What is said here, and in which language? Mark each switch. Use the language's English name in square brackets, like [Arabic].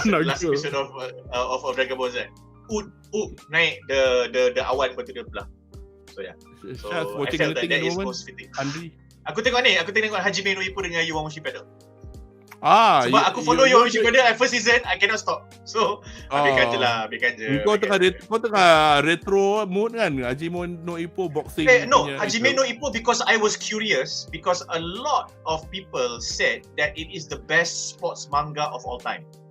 [English] last episode of Dragon Ball Z. Naik the awan [Malay] lepas tu dia belah. [English] So yeah. So I felt that is most fitting. [Malay] Aku tengok Hajime no Ippo dengan Yowamushi pedal. Sebab aku [English] follow Yowamushi pedal first season, I cannot stop. [Malay] So ambilkan je. Kau tengah retro mood kan? Hajime no Ippo boxing. [English] Hajime no Ippo because I was curious because a lot of people said that it is the best sports manga of all time.